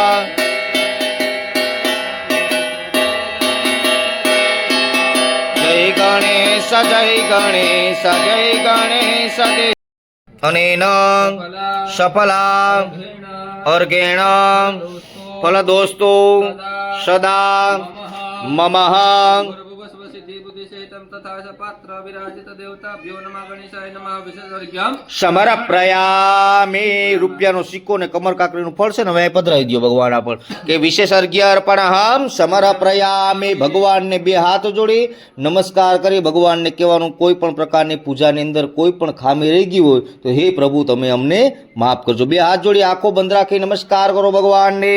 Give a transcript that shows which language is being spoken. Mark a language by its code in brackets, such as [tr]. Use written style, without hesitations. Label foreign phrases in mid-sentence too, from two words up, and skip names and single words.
[sa] जय गणेश जय गणेश जय गणेश देव अनेन सफला अर्घेण फलदोस्तु सदा ममः तं तथा च पात्र विराजित देवताभ्यो नमः गणेशाय नमः विशेषवर्ग्यम् [gu] સમર્પયામિ રૂપિયાનો સિક્કો ને કમર કાકરીનું ફળ છે ને હવે પધરાવી દો ભગવાન આપણ કે [sa] વિશેષ અર્ઘ્ય અર્પણહમ સમર્પયામિ [gu] ભગવાનને બે હાથ જોડી નમસ્કાર કરી ભગવાનને કહેવાનું કોઈ પણ પ્રકારની પૂજાની અંદર કોઈ પણ ખામી રહી ગઈ હોય તો હે પ્રભુ તમે અમને માફ કરજો બે હાથ જોડી આંખો બંધ રાખી નમસ્કાર કરો ભગવાનને